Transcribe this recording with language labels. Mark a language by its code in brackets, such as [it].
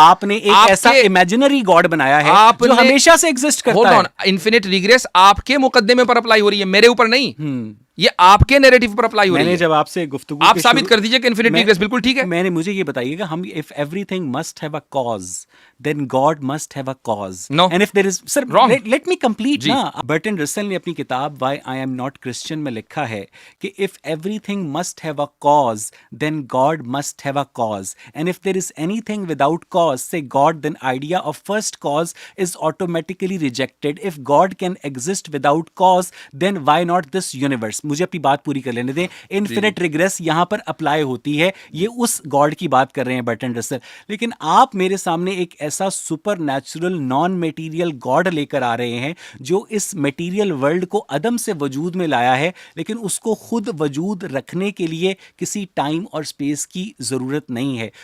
[hi] आपने एक ऐसा इमेजिनरी गॉड बनाया है जो हमेशा से एग्जिस्ट करता है। इन्फिनिट रिग्रेस आपके मुकद्दमे पर अप्लाई हो रही है, मेरे ऊपर नहीं। ये आपके नैरेटिव पर अप्लाई हो रही है। मैंने जब आपसे गुफ्तगू आप साबित कर दीजिए कि इन्फिनिट रिग्रेस बिल्कुल ठीक है। मुझे ये बताइएगा, हम [en] If everything must have a cause then God must have a cause. No. And if there is, sir, wrong. let me complete ना। [hi] बर्टन रसल ने अपनी किताब Why I Am Not Christian में लिखा है कि [en] if everything must have a cause, then God must have a cause. And if there is anything without cause, say God, then idea of first cause is automatically rejected. If God can exist without cause, then why not this universe? [hi] मुझे अपनी बात पूरी कर लेने दें। Infinite regress यहाँ पर apply होती है, ये उस गॉड की बात कर रहे हैं बर्टन रसल। लेकिन आप मेरे सामने एक ऐसा super natural non material God लेकर आ रहे हैं जो इस मेटीरियल वर्ल्ड को अदम से वजूद में लाया है, लेकिन उसको खुद वजूद रखने के लिए किसी टाइम और स्पेस की ज़रूरत नहीं है।